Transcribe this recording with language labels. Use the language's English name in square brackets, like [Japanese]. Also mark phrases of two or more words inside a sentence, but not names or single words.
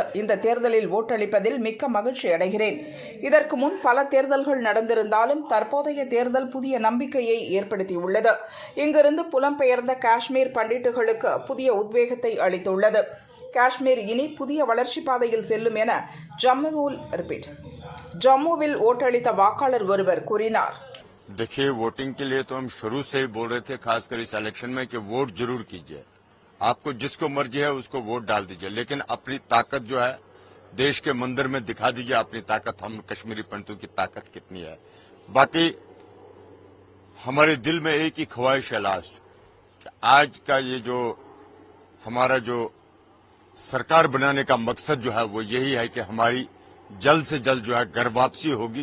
[Tamil] இந்த தேர்தலில் ஓட்டளிப்பதில் மிக்க மகிழ்ச்சி அடைகிறேன். இதற்கு முன் பல தேர்தல்கள் நடந்திருந்தாலும் தற்போதைய தேர்தல் புதிய நம்பிக்கையை ஏற்படுத்தியுள்ளது. இங்கிருந்து புலம்பெயர்ந்த காஷ்மீர் பண்டிட்டுகளுக்கு புதிய உத்வேகத்தை அளித்துள்ளது. காஷ்மீர் இனி புதிய வளர்ச்சி பாதையில் செல்லும் என ஜம்முவில் ஓட்டளித்த வாக்காளர் ஒருவர் கூறினார். [Hindi] देखिए, वोटिंग के लिए तो हम शुरू से ही बोल रहे थे, खासकर इस इलेक्शन में, कि वोट जरूर कीजिए. आपको जिसको मर्जी है उसको वोट डाल दीजिए, लेकिन अपनी ताकत जो है देश के मंदिर में दिखा दीजिए. अपनी ताकत, हम कश्मीरी पंडितों की ताकत कितनी है. बाकी हमारे दिल में एक ही ख्वाहिश है लास्ट, आज का ये जो हमारा जो सरकार बनाने का मकसद जो है वो यही है कि हमारी जल्द से जल्द जो है घर वापसी होगी.